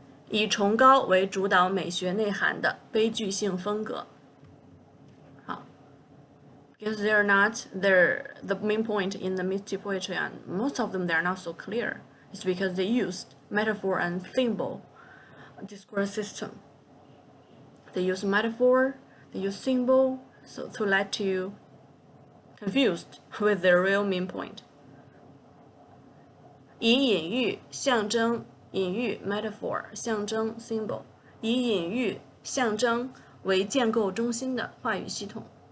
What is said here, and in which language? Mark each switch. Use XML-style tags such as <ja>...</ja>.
<zh>以崇高为主导美学内涵的悲剧性风格。</zh> <en>好 ，because they're not the main point in the misty poetry, and most of them they are not so clear. It's because they used metaphor and symbol discourse system. They use metaphor, they use symbol, so to let you confused with their real main point.</en> <zh>以隐喻象征隐喻 metaphor 象征 symbol 以隐喻象征为建构中心的话语系统。</zh>